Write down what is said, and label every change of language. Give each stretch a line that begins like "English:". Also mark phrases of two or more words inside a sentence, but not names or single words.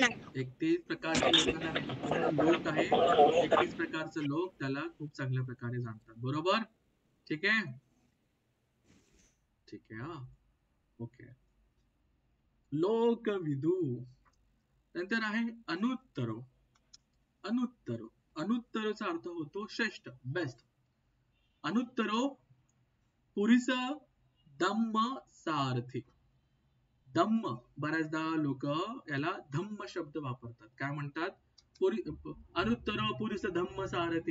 Marathi: 31 प्रकारच्या लोकांना लोक आहे. 31 प्रकारचे लोक त्याला खूप चांगल्या प्रकारे जाणतात, बरोबर. ठीक आहे, ठीक आहे. हा, ओके. लोकविदू. नंतर आहे अनुत्तरो. अनुत्तरो, अनुत्तरोचा अर्थ होतो श्रेष्ठ, बेस्ट.
Pali: अनुत्तरो पुरीस धम्म सारथी.
Marathi: धम्म, बऱ्याचदा लोक याला धम्म शब्द वापरतात. काय म्हणतात?
Pali: अनुत्तरो पुरीस धम्म सारथी.